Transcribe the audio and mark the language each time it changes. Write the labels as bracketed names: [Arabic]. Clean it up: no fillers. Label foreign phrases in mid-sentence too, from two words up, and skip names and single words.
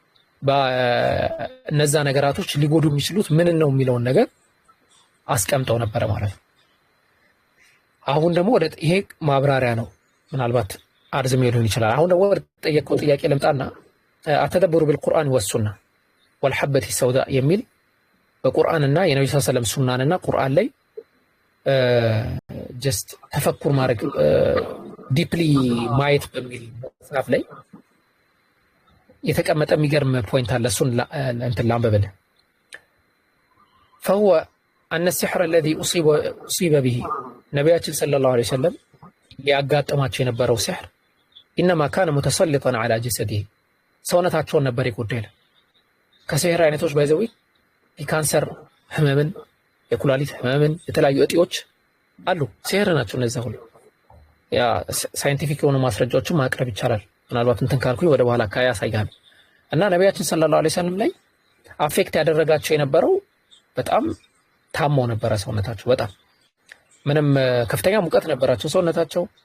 [Amharic] በእነዛ ነገራቶች ሊጎዱ የሚችሉት ምን ነው የሚለውን ነገር አስቀምጠው ነበረ ማለት ነው። አሁን ደግሞ ወደ ይሄ ማብራሪያ ነው፣ ምናልባት አርዝሜ ሊሆን ይችላል። አሁን ደግሞ ወደ ጠየቀው ጥያቄ ልምጣና [Arabic] التدبر بالقرآن والسنة والحبة السوداء [Amharic] የሚል በቁርአንና የነብዩ [Arabic] صلى الله عليه وسلم [Amharic] ሱናንና ቁርአን ላይ ጀስት ተፈኩር ማድረግ ዲፕሊ ማየት በሚል መጽሐፍ ላይ የተቀመጠ የሚገርም ፖይንት አለ። እሱን እንትን ላንብብልህ። [Arabic] فهو أن السحر الذي أصيب به ነቢያችን صلى الله عليه وسلم [Amharic] ያጋጠማቸው የነበረው ሲሕር [Arabic] إنما كان متسلطا على جسده [Amharic] ሰውነታቸውን ነበር የጎዳው። ከሲሕር አይነቶች ባይዘው የካንሰር ህመምን፣ የኩላሊት ህመምን፣ የተለያዩ እጢዎች አሉ። ሲሕር ናቸው እነዛ ሁሉ። ያ ሳይንቲፊክ የሆኑ ማስረጃዎችን ማቅረብ ይቻላል። ምናልባት እንትን ካልኩኝ ወደ በኋላ አካባቢ ያሳያል። እና ነቢያችን [Arabic] صلى الله عليه وسلم [Amharic] ላይ አፌክት ያደረጋቸው የነበረው በጣም ታመው ነበረ ሰውነታቸው። በጣም ምንም ከፍተኛ ሙቀት ነበራቸው ሰውነታቸው።